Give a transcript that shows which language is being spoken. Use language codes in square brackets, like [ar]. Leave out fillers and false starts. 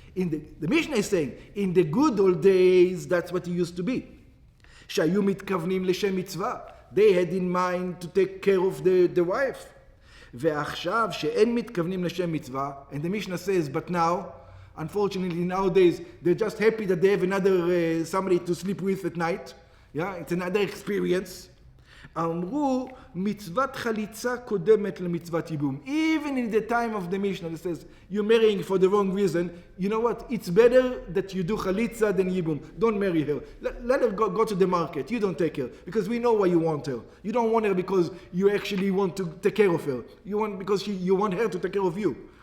[en] The Mishnah is saying, in the good old days, that's what it used to be. [he] שהיו מתכוונים לשם מצווה. [en] They had in mind to take care of the wife. [he] ועכשיו שאין מתכוונים לשם מצווה, [en] and the Mishnah says, but now, unfortunately nowadays, they're just happy that they have another somebody to sleep with at night. Yeah, it's another experience. [he] אמרו, מצוות חליצה קודמת למצוות ייבום. [en] Even in the time of the Mishnah, it says, you're marrying for the wrong reason. You know what? It's better that you do chalitza than yibum. Don't marry her. Let her go to the market. You don't take her. Because we know why you want her. You don't want her because you actually want to take care of her. You want because you want her to take care of you.